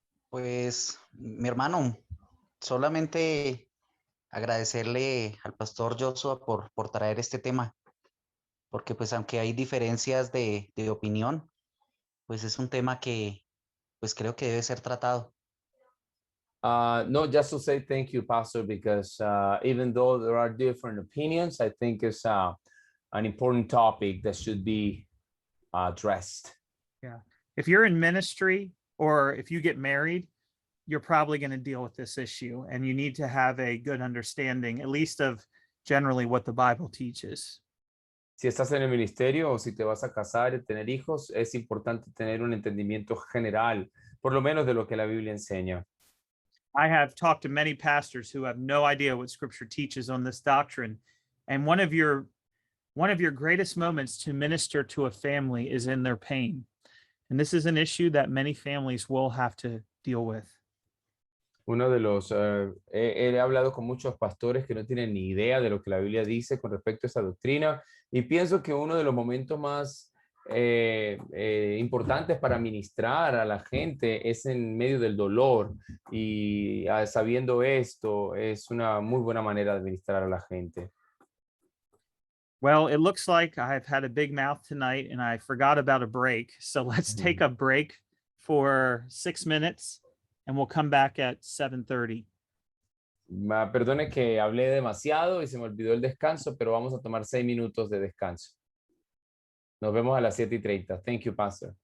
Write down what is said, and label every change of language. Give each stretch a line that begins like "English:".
Spanish: Pues, mi hermano, solamente agradecerle al pastor Joshua por traer este tema, porque pues aunque hay diferencias de opinión, pues es un tema que pues creo que debe ser tratado.
English: No, just to say thank you, Pastor, because even though there are different opinions, I think it's an important topic that should be addressed. Yeah. If you're in ministry or if you get married, you're probably going to deal with this issue, and you need to have a good understanding, at least of generally what the Bible teaches.
Spanish: Si estás en el ministerio o si te vas a casar y tener hijos, es importante tener un entendimiento general, por lo menos de lo que la Biblia enseña.
English: I have talked to many pastors who have no idea what Scripture teaches on this doctrine, and one of your greatest moments to minister to a family is in their pain, and this is an issue that many families will have to deal with.
Spanish: Uno de los, he hablado con muchos pastores que no tienen ni idea de lo que la Biblia dice con respecto a esa doctrina y pienso que uno de los momentos más importantes para ministrar a la gente es en medio del dolor y sabiendo esto es una muy buena manera de ministrar a la gente.
English: Well, it looks like I've had a big mouth tonight and I forgot about a break. So let's take a break for 6 minutes and we'll come back at 7:30.
Spanish: Perdone que hablé demasiado y se me olvidó el descanso, pero vamos a tomar 6 minutos de descanso. Nos vemos a las 7:30.
English: Thank you, Pastor.